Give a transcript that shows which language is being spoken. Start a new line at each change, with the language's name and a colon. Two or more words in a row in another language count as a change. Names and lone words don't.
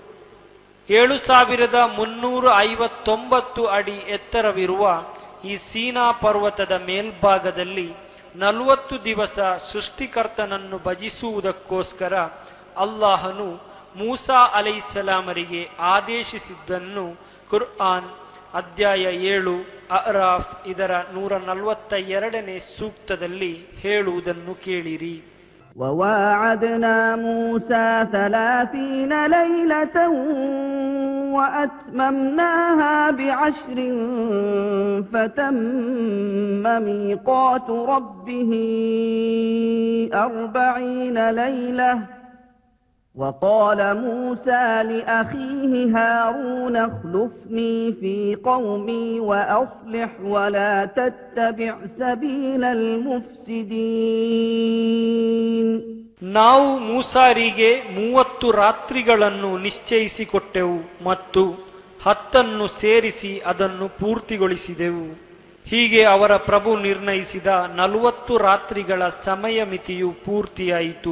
Kannada: 7359 ಅಡಿ ಎತ್ತರವಿರುವ ಈ ಸೀನಾ ಪರ್ವತದ ಮೇಲ್ಭಾಗದಲ್ಲಿ 40 ದಿವಸ ಸೃಷ್ಟಿಕರ್ತನನ್ನು ಭಜಿಸುವುದಕ್ಕೋಸ್ಕರ ಅಲ್ಲಾಹನು ಮೂಸಾ ಅಲೈಹಿಸ್ಸಲಾಮರಿಗೆ ಆದೇಶಿಸಿದ್ದನ್ನು ಕುರ್ಆನ್ ಅಧ್ಯಾಯ 7 ಅರಾಫ್ ಇದರ 142ನೇ ಸೂಕ್ತದಲ್ಲಿ ಹೇಳುವುದನ್ನು ಕೇಳಿರಿ.
Arabic: وواعدنا موسى 30 ليلة وأتممناها ب10 فتم ميقات ربه 40 ليلة وقال موسى لأخيه هارون اخلفني في قومي وأصلح ولا تتبع سبيل المفسدين.
Kannada: ನಾವು ಮೂಸಾರಿಗೆ 30 ರಾತ್ರಿಗಳನ್ನು ನಿಶ್ಚಯಿಸಿಕೊಟ್ಟೆವು ಮತ್ತು 10 ಸೇರಿಸಿ ಅದನ್ನು ಪೂರ್ತಿಗೊಳಿಸಿದೆವು. ಹೀಗೆ ಅವರ ಪ್ರಭು ನಿರ್ಣಯಿಸಿದ 40 ರಾತ್ರಿಗಳ ಸಮಯ ಮಿತಿಯು ಪೂರ್ತಿಯಾಯಿತು.